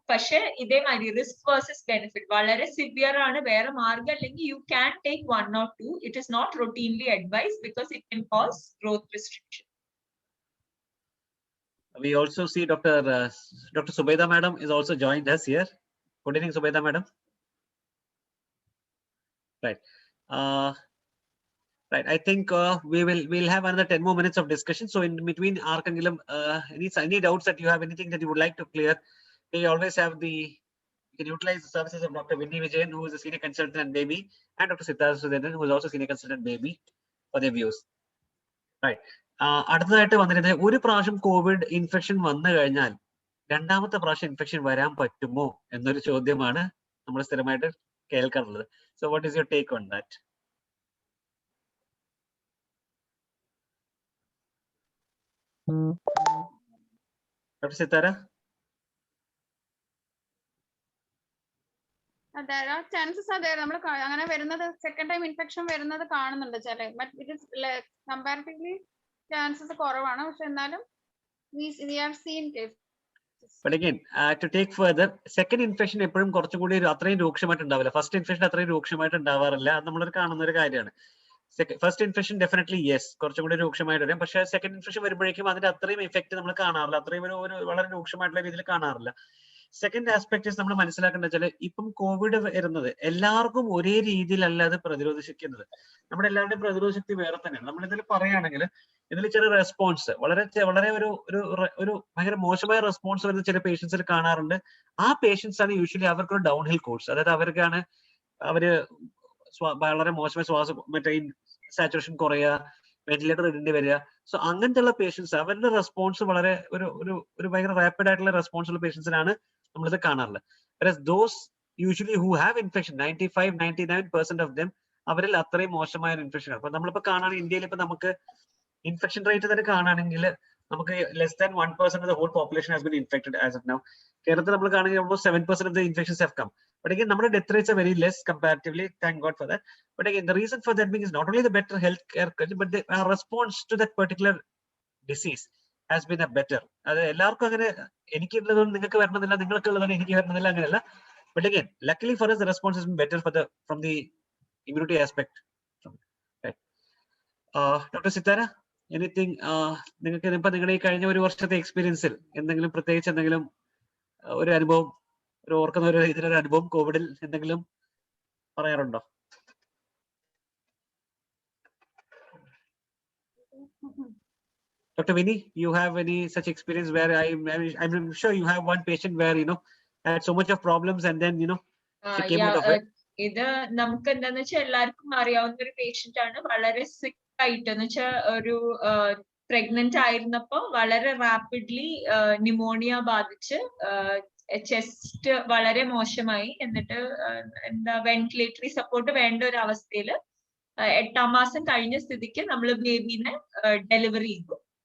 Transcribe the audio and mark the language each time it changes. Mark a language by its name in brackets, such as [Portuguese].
[Malayalam] പക്ഷേ ഇതേമാതിരി risk versus benefit വളരെ സിവിയർ ആണ്, വേറെ മാർഗം അല്ലെങ്കിൽ [English] you can take 1 or 2. It is not routinely advised because it can cause growth restriction. We also see Dr. Subeda madam is also joined us here. Good evening, Subeda madam. Right. Right. I think we'll have another 10 more minutes of discussion. So in between, Arkangilam, any doubts that you have, anything that you would like to clear, we always have you can utilize the services of Dr. Vinny Vijayan, who is a senior consultant and baby, and Dr. Sitara Surendran, who is also senior consultant baby, for their views. Right. [Malayalam] അടുത്തതായിട്ട് വന്നിരുന്നത്, ഒരു പ്രാവശ്യം Covid infection വന്നു കഴിഞ്ഞാൽ രണ്ടാമത്തെ പ്രാവശ്യം infection വരാൻ പറ്റുമോ എന്നൊരു ചോദ്യമാണ് നമ്മൾ സ്ഥിരമായിട്ട് കേൾക്കാറുള്ളത്. [English] So what is your take on that? Dr. Sitara? [Malayalam] അതെ ചാൻസസ് അതെ നമ്മൾ അങ്ങനെ വരുന്നത് സെക്കൻഡ് ടൈം ഇൻഫെക്ഷൻ വരുന്നത് കാണുന്നുണ്ട് ചില [English] but it is comparatively [Malayalam] chances കുറവാണ് പക്ഷെ എന്നാലും [English] we have seen cases. But again, to take further, second infection [Malayalam] എപ്പോഴും കുറച്ചും കൂടി അത്രയും രൂക്ഷമായിട്ട് ഉണ്ടാവില്ല. ഫസ്റ്റ് ഇൻഫെക്ഷൻ അത്രയും രൂക്ഷമായിട്ട് ഉണ്ടാവാറില്ല. അത് നമ്മൾ കാണുന്ന ഒരു കാര്യമാണ്. ഫസ്റ്റ് ഇൻഫെക്ഷൻ ഡെഫിനറ്റ്ലി യെസ് കുറച്ചും കൂടി രൂക്ഷമായിട്ട് വരും. പക്ഷേ സെക്കൻഡ് ഇൻഫെക്ഷൻ വരുമ്പോഴേക്കും അതിന്റെ അത്രയും ഇഫക്റ്റ് നമ്മൾ കാണാറില്ല. അത്രയും ഒരു വളരെ രൂക്ഷമായിട്ടുള്ള രീതിയിൽ കാണാറില്ല. സെക്കൻഡ് ആസ്പെക്ട് നമ്മൾ മനസ്സിലാക്കേണ്ടത് വെച്ചാൽ ഇപ്പം കോവിഡ് വരുന്നത് എല്ലാവർക്കും ഒരേ രീതിയിലല്ല അത് പ്രതിരോധിക്കുന്നത്. നമ്മുടെ എല്ലാവരുടെയും പ്രതിരോധ ശക്തി വേറെ തന്നെയാണ്. നമ്മൾ ഇതിൽ പറയുകയാണെങ്കിൽ ഇതിൽ ചെറിയ റെസ്പോൺസ് വളരെ ഒരു ഭയങ്കര മോശമായ റെസ്പോൺസ് വരുന്ന ചില പേഷ്യൻസിൽ കാണാറുണ്ട്. ആ പേഷ്യൻസ് ആണ് യൂഷ്വലി അവർക്കൊരു ഡൗൺ ഹിൽ കോഴ്സ്, അതായത് അവർക്കാണ് അവര് വളരെ മോശമായ മറ്റേ സാച്ചുറേഷൻ കുറയുക, വെന്റിലേറ്റർ ഇടേണ്ടി വരിക. സോ അങ്ങനത്തെ ഉള്ള പേഷ്യൻസ് അവരുടെ റെസ്പോൺസ് വളരെ ഒരു ഭയങ്കര റാപ്പിഡ് ആയിട്ടുള്ള റെസ്പോൺസ് ഉള്ള പേഷ്യൻസിനാണ് നമ്മളിത് കാണാറുള്ളത്. [English] whereas those usually who have infection 95-99% of them [Malayalam] അവരിൽ അത്രയും മോശമായ ഒരു ഇൻഫെക്ഷൻ ആണ്. അപ്പൊ നമ്മളിപ്പോ കാണുകയാണെങ്കിൽ ഇന്ത്യയിൽ ഇപ്പൊ നമുക്ക് ഇൻഫെക്ഷൻ റേറ്റ് തന്നെ കാണുകയാണെങ്കിൽ നമുക്ക് [English] less than 1% of the whole population has been infected as of now. [Malayalam] കേരളത്തിൽ നമ്മൾ കാണുകയാണെങ്കിൽ [English] almost 7% of the infections have come. But again, നമ്മുടെ death rates are very less comparatively, thank God for that. But again, the reason for that being is not only the better healthcare, but the response to that particular disease has been a better. [Malayalam] അത് എല്ലാവർക്കും അങ്ങനെ എനിക്കുള്ളതുകൊണ്ട് നിങ്ങൾക്ക് വരണമെന്നില്ല, നിങ്ങൾക്കുള്ളതാണ് എനിക്ക് വരണമെന്നില്ല, അങ്ങനെയല്ല. [English] But again, luckily for us, the response has been better from the immunity aspect. Right. Dr. [Malayalam] Sitara, anything നിങ്ങൾക്ക് ഇപ്പൊ നിങ്ങളുടെ ഈ കഴിഞ്ഞ ഒരു വർഷത്തെ എക്സ്പീരിയൻസിൽ എന്തെങ്കിലും പ്രത്യേകിച്ച് എന്തെങ്കിലും ഒരു അനുഭവം, ഒരു ഓർക്കുന്ന ഒരു ഇതിലൊരു അനുഭവം കോവിഡിൽ എന്തെങ്കിലും പറയാറുണ്ടോ? [English] Dr. Vinny, you have any such experience where I'm sure you have one patient where had so much of problems and then she came out of it. [Malayalam] ഇത് നമുക്ക് എന്താന്ന് വെച്ചാൽ എല്ലാവർക്കും അറിയാവുന്ന ഒരു പേഷ്യന്റ് ആണ്. വളരെ സിക്ക് ആയിട്ട് എന്ന് വെച്ചാൽ ഒരു പ്രഗ്നന്റ് ആയിരുന്നപ്പോ വളരെ റാപ്പിഡ്ലി ന്യൂമോണിയ ബാധിച്ച് ചെസ്റ്റ് വളരെ മോശമായി. എന്നിട്ട് എന്താ വെന്റിലേറ്ററി സപ്പോർട്ട് വേണ്ട ഒരു അവസ്ഥയില് 8ാം മാസം കഴിഞ്ഞ സ്ഥിതിക്ക് നമ്മൾ ബേബീനെ ഡെലിവറി ചെയ്തു.